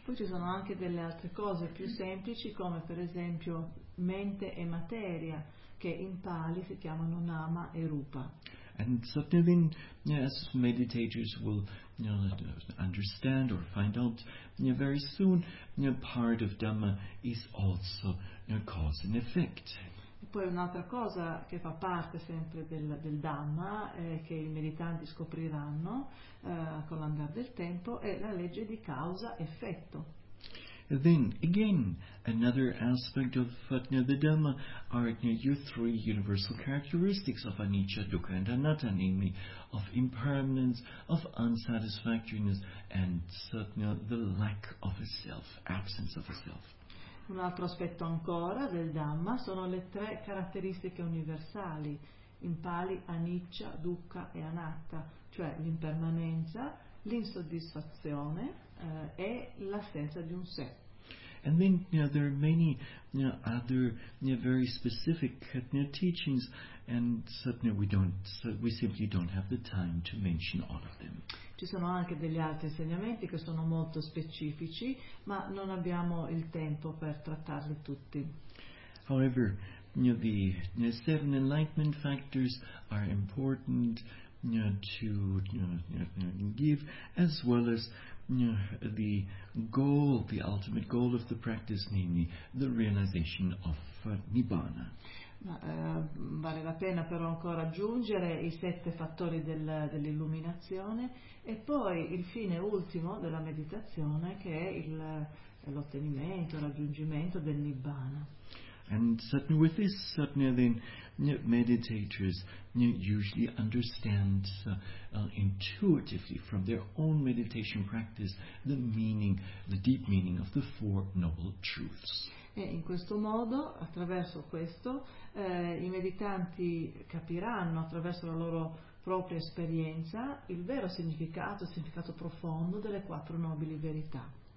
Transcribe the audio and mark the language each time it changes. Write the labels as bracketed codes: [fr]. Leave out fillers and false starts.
[it] Poi ci sono anche delle altre cose più semplici, come per esempio mente e materia, che in Pali si chiamano nama e rupa. [en] And then, as meditators will understand or find out very soon, part of Dhamma is also cause and effect. [it] E poi un'altra cosa che fa parte sempre del Dhamma, che i meditanti scopriranno con l'andare del tempo, è la legge di causa-effetto. [en] Then again, another aspect of the Dhamma are your three universal characteristics of anicca, dukkha and anatta, namely of impermanence, of unsatisfactoriness and the lack of a self, absence of a self. [it] Un altro aspetto ancora del Dhamma sono le tre caratteristiche universali, in Pali anicca, dukkha e anatta, cioè l'impermanenza, l'insoddisfazione e l'assenza di un sé. [en] And then there are many other very specific teachings, and certainly we simply don't have the time to mention all of them. [it] Ci sono anche degli altri insegnamenti che sono molto specifici, ma non abbiamo il tempo per trattarli tutti. [en] However, the seven enlightenment factors are important to give, as well as the goal, the ultimate goal of the practice, namely the realization of Nibbana. [it] Vale la pena però ancora aggiungere i sette fattori dell'illuminazione e poi il fine ultimo della meditazione, che è l'ottenimento, il raggiungimento del Nibbana. [en] And certainly with this, certainly then meditators usually understand intuitively from their own meditation practice the meaning, the deep meaning of the Four Noble Truths. [it] E in questo modo, attraverso questo, i meditanti capiranno attraverso la loro propria esperienza il vero significato, il significato profondo delle quattro nobili verità.